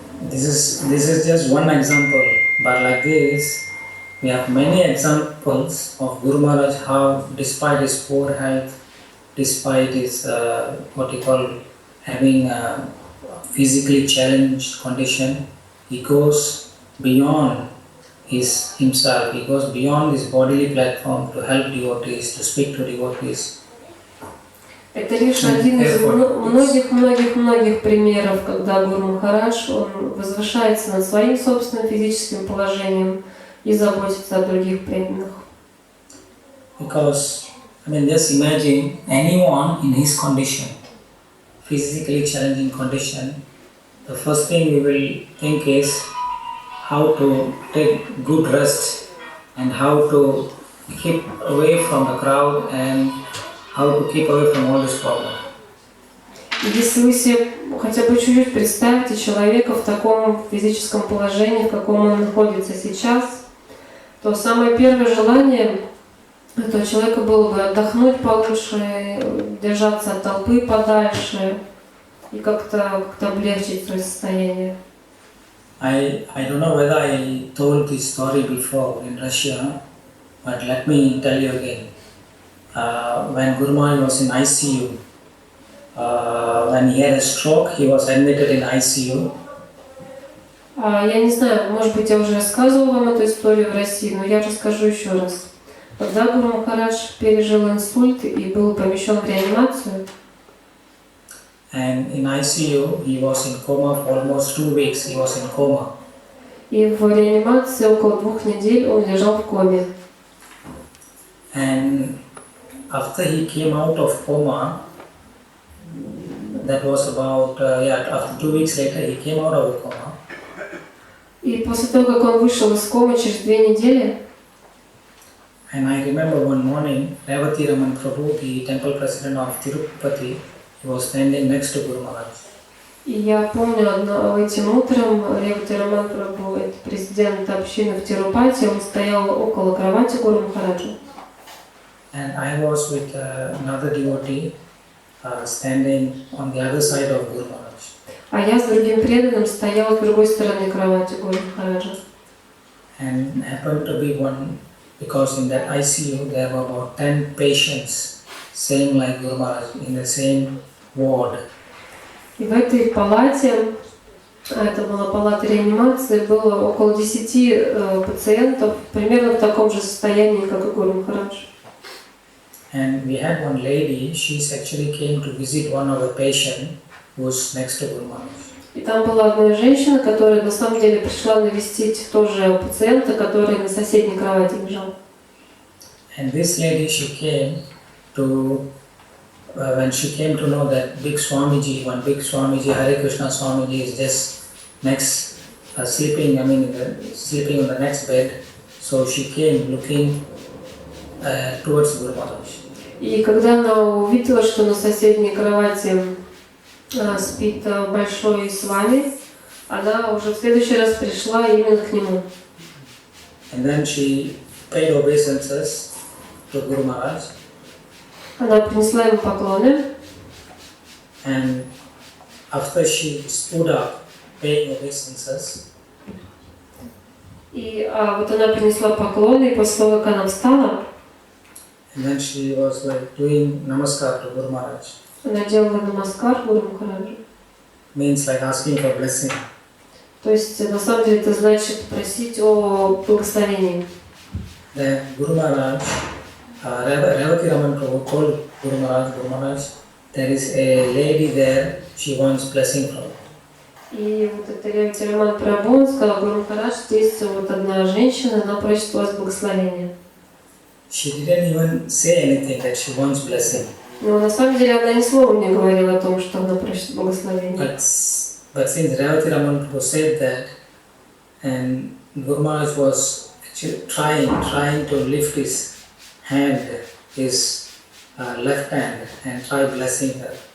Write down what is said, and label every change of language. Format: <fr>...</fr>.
<en>This is just one example, but like this, we have many examples of Guru Maharaj how, despite his poor health, despite his having a physically challenged condition, he goes beyond himself. He goes beyond his bodily platform to help devotees, to speak to devotees.</en> <ru>Это лишь один из многих примеров, когда Гуру Махарадж, он возвышается над своим собственным физическим положением и заботится о других преданных.</ru> <en>Because, just imagine anyone in his condition, physically challenging condition, the first thing we will think is how to take good rest and how to keep away from the crowd and how to keep away from all this problem.</en> <ru>Если вы себе хотя бы чуть-чуть представите человека в таком физическом положении, в каком он находится сейчас, то самое первое желание этого человека было бы отдохнуть получше, держаться от толпы подальше и как-то облегчить свое состояние.</ru> <en>I don't know whether I told this story before in Russia, but let me tell you again. When Guru Maharaj was in ICU, when he had a stroke, he was admitted in ICU.</en> <ru>Я не знаю, может быть, я уже рассказывала вам эту историю в России, но я расскажу еще раз. Когда Гуру Махарадж пережил инсульт и был помещен в реанимацию,</ru> <en>and in ICU he was in coma for almost 2 weeks. He was in coma.</en> <ru>И в реанимации около 2 недель он лежал в коме.</ru> <en>And after he came out of coma, that was about after 2 weeks later he came out of the coma.</en> <ru>И после того, как он вышел из комы через 2 недели,</ru> <en>and I remember one morning, Revati Raman Prabhu, the temple president of Tirupati, he was standing next to Guru Maharaj.</en> <ru>И я помню, этим утром Ревати Раман Прабху, это президент общины в Тирупати, он стоял около кровати Гуру Махараджа.</ru> <en>And I was with another devotee standing on the other side of Guru Maharaj.</en> <ru>А я с другим преданным стояла с другой стороны кровати Гуру Махараджа.</ru> <en>And happened to be one, because in that ICU there were about 10 patients, same like Guru Maharaj, in the same ward.</en> <ru>И в этой палате, это была палата реанимации, было около 10 пациентов, примерно в таком же состоянии, как и Гуру Махарадж.</ru> <en>And we had one lady, she actually came to visit one of the patient who was next to Guru Maharaj.</en> <ru>И там была одна женщина, которая на самом деле пришла навестить тоже пациента, который на соседней кровати лежал.</ru> <en>And this lady, she came to, when she came to know that big Swamiji, Hare Krishna Swamiji is just next, sleeping on the next bed. So she came looking towards Guru Maharaj.</en> <ru>И когда она увидела, что на соседней кровати спит большой Свами, она уже в следующий раз пришла именно к нему.</ru> <en>And then she paid obeisances to Guru Maharaj.</en> <ru>Она принесла ему поклоны.</ru> <en>And after she stood up, paying obeisances,</en> <ru>И вот она принесла поклоны, и после того, как она встала,</ru> <en>and then she was like doing namaskar to Guru Maharaj.</en> <ru>она делала намаскар Гуру Махараджу.</ru> <en>Means like asking for blessing.</en> <ru>То есть, на самом деле, это значит просить о благословении.</ru> <en>Then Guru Maharaj, Revati Raman Prabhu told Guru Maharaj, there is a lady there, she wants blessing from you.</en> <ru>И вот это Ревати Раман Прабху, он сказал: Гуру Махарадж, здесь вот одна женщина, она просит у вас благословения.</ru> <en>She didn't even say anything that she wants blessing.</en> <ru>Но на самом деле она ни слова не говорила о том, что она просит благословения.</ru> <en>But since Revati Raman Prabhu said that, and Guru Maharaj was actually trying to lift his hand, his left hand, and try blessing her.</en>